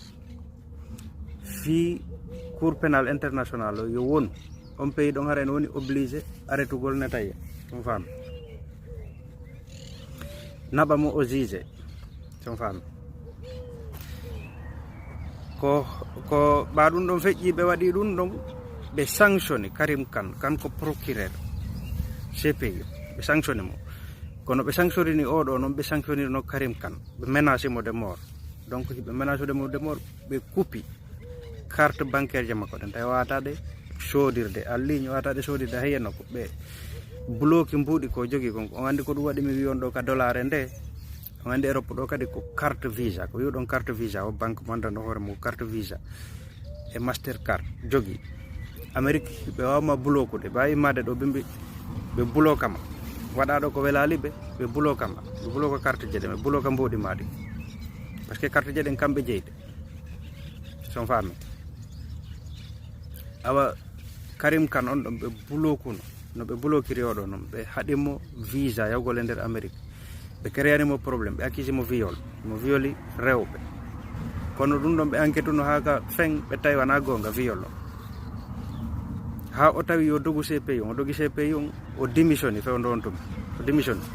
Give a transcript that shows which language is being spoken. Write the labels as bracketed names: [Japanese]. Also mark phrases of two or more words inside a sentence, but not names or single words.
[Fula] fi [French] cour pénal international [Fula] o yo wonu on pays ɗon hara en woni obligé arrêtugol Netanya ton fami naɓa mo o juge ton fami ko ɓa ɗum ɗon feƴƴi ɓe waɗi ɗum ɗon ɓe sanctionné Karim Khan kanko procureur CPI ɓe sanctionné mo kono ɓe sanctionini oɗo noon ɓe sanctionnino Karim Khan ɓe menacé mo [French] de mort [Fula] donc hiɓe menacé mo [French] de mort [Fula] ɓe coupi [French] carte bancaire [Fula] je makko ɗen tawi wataɗe sodirde [French] en ligne [Fula] wataɗe sodirde hayyenno ko ɓe bloqué mbuuɗi ko jogui kon on andi ko ɗum waɗi mi wi on ɗo ka dollar nde on andi Europe ɗo kadi ko carte visa ko wiɗon carte visa o banque mondano hoore mo carte visa e Mastercard jogui Amérique ɓe wawma bloquude ɓe wawi immade ɗo ɓe bloquama waɗa ɗo ko welaliɓe ɓe bloquama ɓe bloque carte je ɗen ɓe bloque mbuuɗi maɗi [French] par ce que [Fula] carte je ɗen kamɓe jeyɗe son fami awa Karim Khan on ɗon ɓe bloquuno no ɓe bloquiri oɗo noon ɓe haɗimo visa yawgol e nder Amérique ɓe créanimo probléme ɓe accuse mo mo violi rewɓe kono ɗum ɗon ɓe enquête no ha ka fen ɓe tawi wona gonga viol o ha o tawi yo dogu CPI on o dogi CPI on o démissioni fewndo on tumi o démissioni